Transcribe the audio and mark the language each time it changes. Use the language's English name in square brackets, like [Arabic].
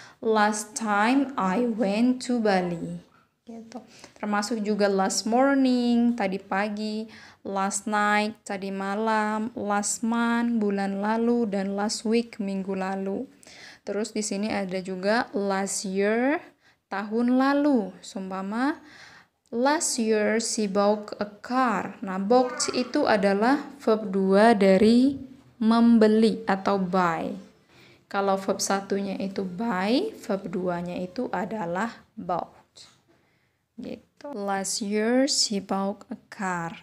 [English] Last time I went to Bali. [Indonesian] Gitu. Termasuk juga [English] last morning, [Indonesian] tadi pagi, [English] last night, [Indonesian] tadi malam, [English] last month, [Indonesian] bulan lalu, dan [English] last week, [Indonesian] minggu lalu. Terus di sini ada juga [English] last year, [Indonesian] tahun lalu. Sumpama [English] last year she bought a car. [Indonesian] Nah, bought itu adalah verb 2 dari membeli atau buy. Kalau verb 1-nya itu buy, verb 2-nya itu adalah bought. Gitu. [English] Last year she bought a car.